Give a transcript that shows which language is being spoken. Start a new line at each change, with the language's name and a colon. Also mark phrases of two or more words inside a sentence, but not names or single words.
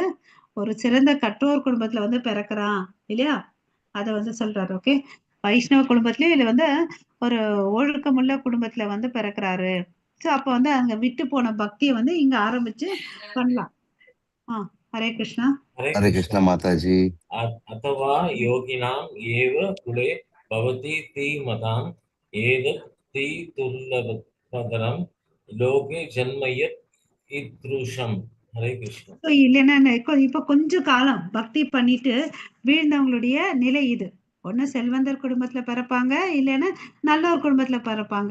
Tamil: ஒரு சிறந்த கற்றோர் குடும்பத்துல வந்து பிறக்கிறான் இல்லையா? அத வந்து சொல்றாரு. ஓகே. வைஷ்ணவ குடும்பத்திலயும் இதுல வந்து ஒரு ஒழுக்கமுள்ள குடும்பத்துல வந்து பிறக்கிறாரு. சோ அப்ப வந்து அங்க விட்டு போன பக்தியை வந்து இங்க ஆரம்பிச்சு பண்ணலாம். ஹரே கிருஷ்ணா.
Hindi: हरे कृष्णा माता जी।
Sanskrit: अथवा योगिनाम् एव कुले भवति ति मताम् एतत् धी दुर्लभतरम् लोके जन्मयत् इदृशम्.
Tamil: ஹரே கிருஷ்ணா. இல்லைன்னா இப்ப கொஞ்ச காலம் பக்தி பண்ணிட்டு வீழ்ந்தவங்களுடைய நிலை இது. ஒண்ணு செல்வந்தர் குடும்பத்துல பிறப்பாங்க, இல்லைன்னா நல்ல ஒரு குடும்பத்துல பிறப்பாங்க.